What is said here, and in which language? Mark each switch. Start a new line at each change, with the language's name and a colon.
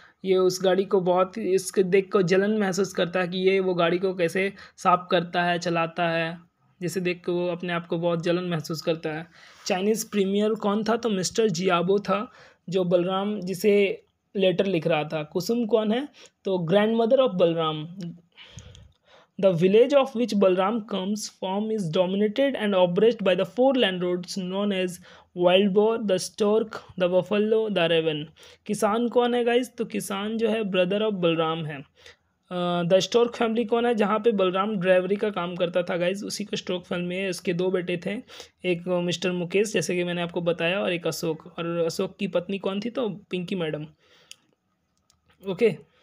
Hindi: ये उस गाड़ी को बहुत इसके देख को जलन महसूस करता है कि ये वो गाड़ी को कैसे साफ करता है, चलाता है, जिसे देख के वो अपने आप को बहुत जलन महसूस करता है। चाइनीज़ प्रीमियर कौन था, तो मिस्टर जियाबो था, जो बलराम जिसे लेटर लिख रहा था। कुसुम कौन है, तो grand mother of Balram.
English: The village of which Balram comes from is dominated and oppressed by the four landlords known as Wild Boar, the Stork, the Buffalo, the Raven.
Hindi: किसान कौन है गाइज, तो किसान जो है ब्रदर ऑफ बलराम है। The Stork family कौन है, जहाँ पे बलराम ड्राइवरी का काम करता था गाइज, उसी का स्टोर्क फैमिली है। इसके दो बेटे थे, एक मिस्टर मुकेश जैसे कि मैंने आपको बताया, और एक अशोक। और अशोक की पत्नी कौन थी, तो पिंकी मैडम। ओके।